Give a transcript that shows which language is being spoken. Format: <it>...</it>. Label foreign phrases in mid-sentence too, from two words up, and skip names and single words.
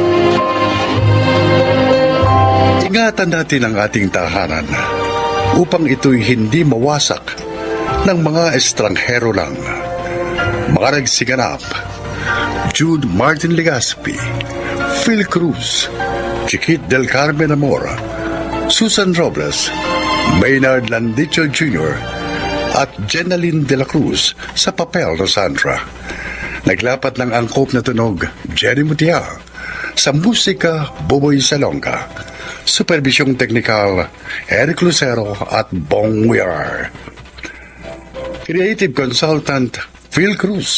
<tl>Ingatan natin ang ating tahanan upang ito'y hindi mawasak ng mga estranghero lang. Mga nagsiganap: Jude Martin Legaspi, Phil Cruz, Chiquit del Carmen Amora, Susan Robles, Maynard Landicho Jr. at Jenaline de la Cruz sa papel na Sandra. Naglapat ng angkop na tunog, Jenny Mutia. Sa musika, Boboy Salonga. Supervisyong teknikal, Eric Lucero at Bong Weir.</tl> <en>Creative Consultant, Phil Cruz.</en>